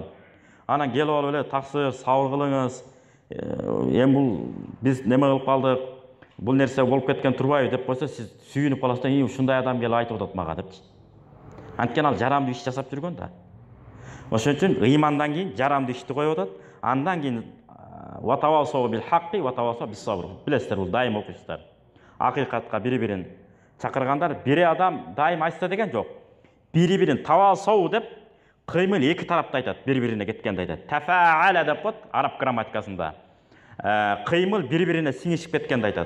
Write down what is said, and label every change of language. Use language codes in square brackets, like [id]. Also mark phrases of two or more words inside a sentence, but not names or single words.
[ky] Анан келип алып эле таксыр, сабыр кылыңыз. Эми бул биз неме кылып калдык, бул нерсе болуп кеткен турбайбы деп койсо, сиз сүйүнүп каласыз да, ушундай адам келип айтып атат мага депчи. Анткени ал жарамдуу иш жасап жүргөн да. Ошон үчүн ыймандан кийин жарамдуу ишти коюп атат, андан кийин [ar] وتواصوا بالحق وتواصوا بالصبر. [ky] Билесиздер, бул дайым окуйсуздар. Акыйкатка бири-бирин чакыргандар, бири адам дайым айтса деген жок. Бири-бирин тавасау деп кыймыл эки тарапта айтат, бири-бирине кеткенде айтат. Тафааля деп коет араб грамматикасында. Кыймыл бири-бирине сиңишип кеткенде айтат.